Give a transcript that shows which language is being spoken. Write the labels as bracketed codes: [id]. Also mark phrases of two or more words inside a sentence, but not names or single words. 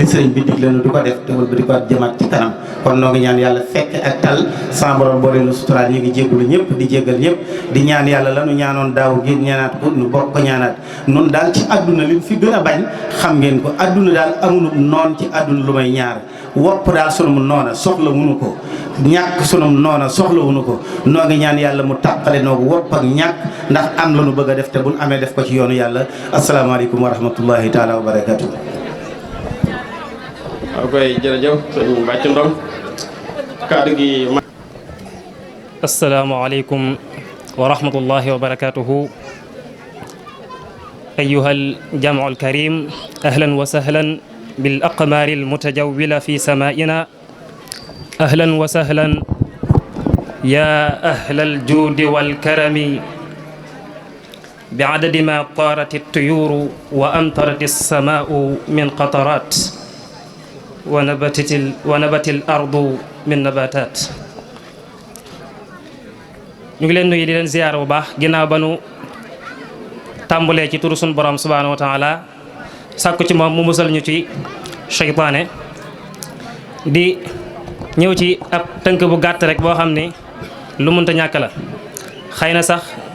[wo] sëriñ bi digle nu di ko def te wëlbati ko jëmaat ci kanam kon noo ngi ñaan yàlla fekk ak tal sa borom boole nu suturaal ñu ngi jéggulu ñëpp di jéggal ñëpp di ñaan yàlla la nu ñaanoon daaw gi ñaanaat ko nu bokk ko ñaanaat nun daal ci àdduna li fi gën a bañ xam ngeen ko àdduna daal amunu noon ci àdduna lu may ñaar wopp daal sunum noona soxla wunu ko ñàkk sunum noona soxla wunu ko noo ngi ñaan yàlla mu tàqale noogu wopp ak ñàkk ndax am la nu bëgg a def te buñ amee def ko ci yoonu yàlla [ar] السلام عليكم ورحمة الله تعالى وبركاته [wo] waaw koy jërëjëf sëñ Bàcc Ndong kàddu gi [ar] السلام عليكم ورحمة الله وبركاته أيها الجمع الكريم أهلا وسهلا بالأقمار المتجولة في سمائنا أهلا وسهلا يا أهل الجود والكرم بعدد ما طارت الطيور وأمطرت السماء من قطرات ونبت الأرض من نباتات [wo] ñu ngi leen nuyu di leen ziyaar bu baax ginnaaw ba nu tàmbulee ci turu sunu borom [ar] سبحانه وتعالى [wo] sàkku ci moom mu musal ñu ci seytaane di ñëw ci ab tënk bu gàtt rek boo xam ni lu mënta ñàkk la xëy na sax